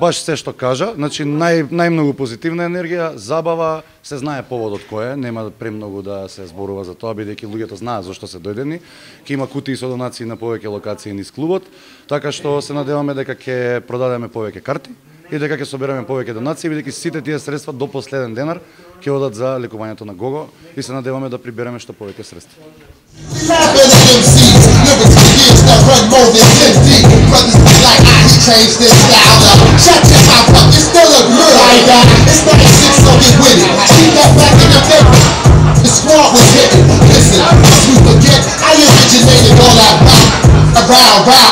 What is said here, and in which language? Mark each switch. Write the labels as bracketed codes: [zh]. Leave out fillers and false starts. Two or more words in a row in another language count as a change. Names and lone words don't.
[mk] Баш се што кажа, значи најмногу позитивна енергија, забава, се знае поводот кој е, нема премногу да се зборува за тоа, бидејќи луѓето знаат зашто се дојдени. Ќе има кутии со донации на повеќе локации низ клубот, така што се надеваме дека ќе продадеме повеќе карти и дека ќе собереме повеќе донации, бидејќи сите тие средства до последен денар ќе одат за лекувањето на Гого и се надеваме да прибереме што повеќе средства. [en] Rappers, MCs, lyrics for years that run more than 10 deep. Brothers be like, he changed this style up. Shut your mouth up, you still look good like that. It's 96, so get with it. Keep that back in the paper. The squad was hitting. Listen, once we forget, I originated all that rock.